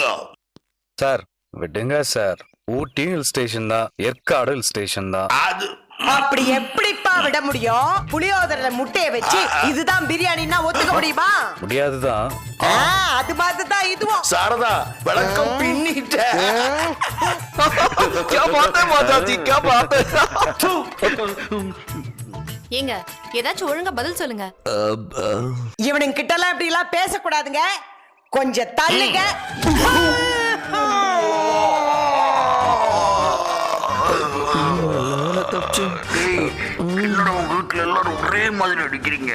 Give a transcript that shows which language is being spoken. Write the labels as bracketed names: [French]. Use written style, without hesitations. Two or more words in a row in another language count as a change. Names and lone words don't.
[Tamil] சார் விடுங்க சார், ஊட்டி [English] hill station [Tamil] தான், ஏற்காடு [English] hill station [Tamil] தான். அது அப்படி எப்படிப்பா விட முடியும்? புளியோதரை முட்டைய வச்சு இதுதான் பிரியாணின்னா ஒத்துக்க முடியுமா? முடியாதுதான். அது மாதிரி தான் இதுவும். சாரதா, விளக்கம் பின்னிட்ட. [Hindi] क्या बात है माताजी, क्या बात है? [Tamil] ஏங்க, ஏதாச்சும் ஒழுங்கா பதில் சொல்லுங்க. இவனுங்க கிட்ட எல்லாம் இப்படி எல்லாம் பேசக்கூடாதுங்க. கொஞ்சம் தள்ளுங்க. என்னடா உங்க வீட்டுல எல்லாரும் ஒரே மாதிரி அடிக்கிறீங்க?